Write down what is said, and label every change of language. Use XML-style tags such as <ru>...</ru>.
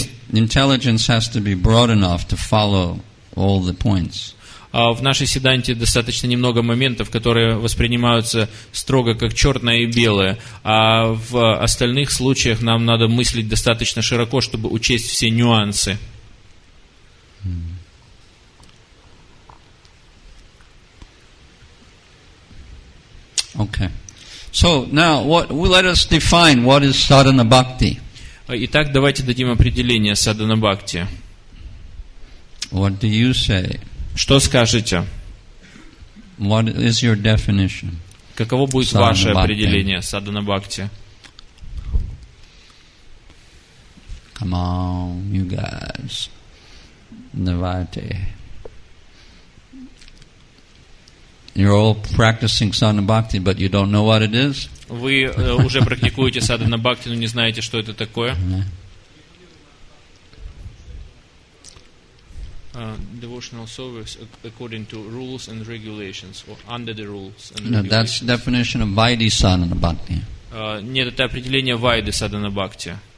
<en>Intelligence has to be broad enough to follow all the points.</en> <ru>В нашей Сиддханте достаточно немного моментов, которые воспринимаются строго как черное и белое, а в остальных случаях нам надо мыслить достаточно широко, чтобы учесть все нюансы. Okay.</ru> <en>So now, let us define what is sadhana bhakti.</en> <ru>Итак, давайте дадим определение садхана бхакти.</ru> <en>What do you say?</en> <ru>Что скажете?</ru> <en>What is your definition?</en> <ru>Каково будет ваше определение садхана бхакти?</ru> <en>Come on, you guys. Navate. You're all practicing sadhana bhakti, but you don't know what it is?</en> <ru>Вы уже практикуете садхана бхакти, но не знаете, что это такое?</ru> <en>Devotional service according to rules and regulations, or under the rules and regulations. No, that's the definition of Vaidhi sadhana bhakti.</en> <ru>Нет, это определение вайды садхана бхакти.</ru>